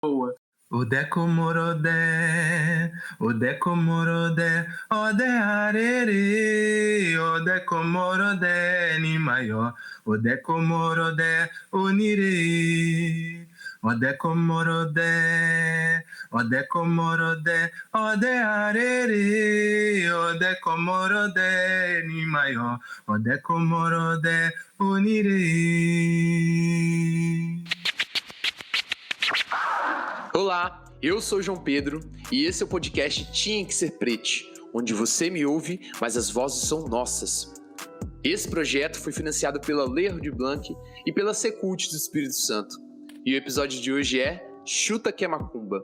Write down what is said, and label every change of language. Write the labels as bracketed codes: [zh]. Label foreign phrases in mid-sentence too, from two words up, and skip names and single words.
[yo] Ode komorodé, ode komorodé, ode arere, ode komorodé, ni maior, ode komorodé, onire, ode komorodé, ode komorodé, ode arere, ode komorodé, ni maior, ode komorodé, onire. [pt] Olá, eu sou o João Pedro e esse é o podcast Tinha Que Ser Prete, onde você me ouve, mas as vozes são nossas. Esse projeto foi financiado pela Lei Aldir Blanc e pela Secult do Espírito Santo. E o episódio de hoje é Chuta Que é Macumba.